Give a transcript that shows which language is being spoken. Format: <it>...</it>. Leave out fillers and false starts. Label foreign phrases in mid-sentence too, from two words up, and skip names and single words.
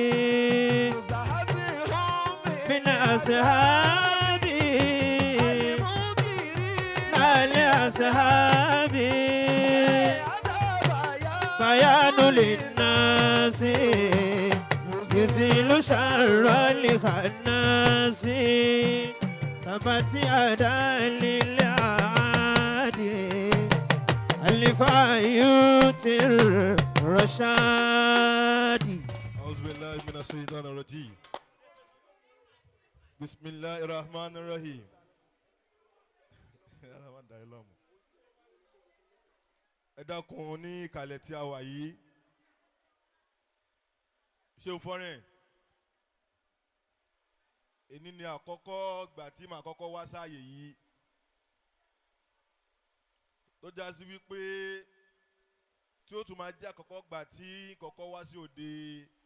<ar>من أصحابي لأصحابي بيان للناس يزيل شر الخناس ثبت يدا للعادي ألفا يؤتي الرشاد. أعوذ بالله من الشيطان الرجيم. بسم الله الرحمن الرحيم.</ar> <yo>ẹ dákun ní ìkàlẹ̀ tí a wà yìí ṣé o fọ́rẹ̀ èní ni àkọ́kọ́ gbà tí màá kọ́kọ́ wá sáàyè yìí tó já sí wípé tí ó tún máa jẹ́ àkọ́kọ́ gbà tí kọ́kọ́ wá sí òde</yo>